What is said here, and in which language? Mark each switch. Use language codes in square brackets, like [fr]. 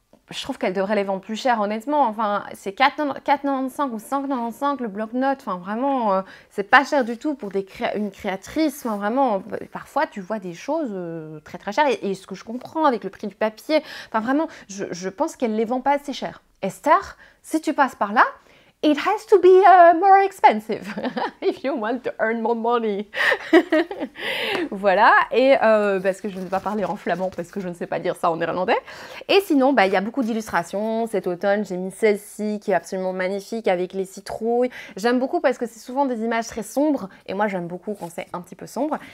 [fr] je trouve qu'elle devrait les vendre plus cher, honnêtement. Enfin, c'est 4,95 ou 5,95 le bloc-notes. Enfin, vraiment, c'est pas cher du tout pour une créatrice. Enfin, vraiment, parfois, tu vois des choses très très chères. Et ce que je comprends avec le prix du papier, enfin, vraiment, je pense qu'elle les vend pas assez cher. [en] Esther, [fr] si tu passes par là, [en] it has to be more expensive if you want to earn more money. [fr] Voilà, et parce que je ne vais pas parler en flamand parce que je ne sais pas dire ça en néerlandais. Et sinon, bah, y a beaucoup d'illustrations. Cet automne, j'ai mis celle-ci qui est absolument magnifique avec les citrouilles. J'aime beaucoup parce que c'est souvent des images très sombres et moi j'aime beaucoup quand c'est un petit peu sombre.